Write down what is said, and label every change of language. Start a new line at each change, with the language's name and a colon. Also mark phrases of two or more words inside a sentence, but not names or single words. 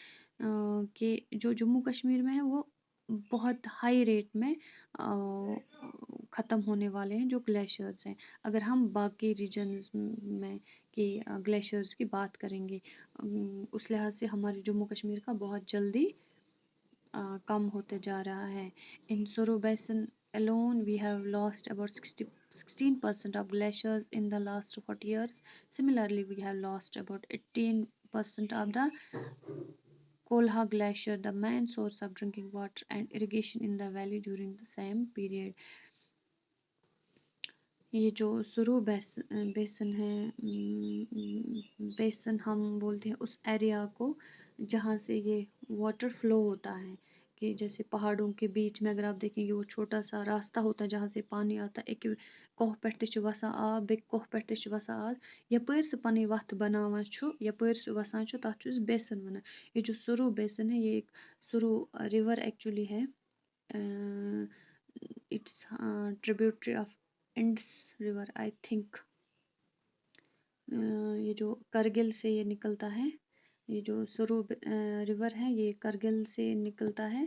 Urdu: کہ جو جموں کشمیر میں ہے وہ بہت
English: high rate
Urdu: میں ختم ہونے والے ہیں، جو گلیشیئرز ہیں. اگر ہم باقی ریجنز میں کہ گلیشیئرز کی بات کریں گے، اس لحاظ سے ہمارے جموں کشمیر کا بہت جلدی کم ہوتے جا رہا ہے.
English: In Suru Basin alone, we have lost about 16% of glaciers in the last 40 years. Similarly, we have lost about 18% of the Kolha Glacier, the main source of drinking water and irrigation in the valley during the same period.
Urdu: یہ جو سرو بیسن ہے، بیسن ہم بولتے ہیں اس ایریا کو جہاں سے یہ
English: water flow
Urdu: ہوتا ہے. کہ جیسے پہاڑوں کے بیچ میں اگر آپ دیکھیں گے، وہ چھوٹا سا راستہ ہوتا ہے جہاں سے پانی آتا ہے.
Kashmiri: ایک کوہ پٮ۪ٹھ تہِ چھُ وسان آب، بیٚکہِ کوہ پٮ۪ٹھ تہِ چھُ وسان آب. یپٲرۍ سُہ پنٕنۍ وَتھ بناوان چھُ، یپٲرۍ سُہ وسان چھُ، تَتھ چھُ أسۍ بیسن وَنان.
Urdu: یہ جو سرو بیسن ہے، یہ ایک سرو
English: river actually
Urdu: ہے.
English: it's tributary of Indus river I think.
Urdu: یہ جو کرگل سے یہ نکلتا ہے، یہ جو سرو ریور ہے، یہ کرگل سے نکلتا ہے.